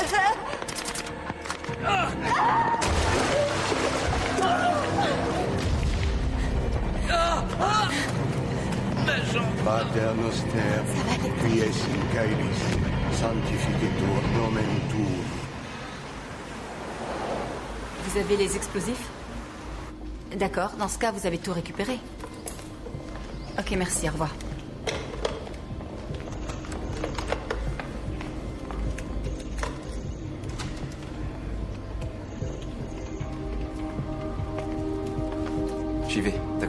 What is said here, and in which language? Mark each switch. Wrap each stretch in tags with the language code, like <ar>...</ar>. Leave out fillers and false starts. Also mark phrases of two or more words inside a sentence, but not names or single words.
<la>Pater noster, qui es in caelis, sanctificetur nomen tuum.</la> <fr>Vous avez les explosifs? D'accord, dans ce cas, vous avez tout récupéré. Ok, merci, au revoir. J'y vais, d'accord?</fr>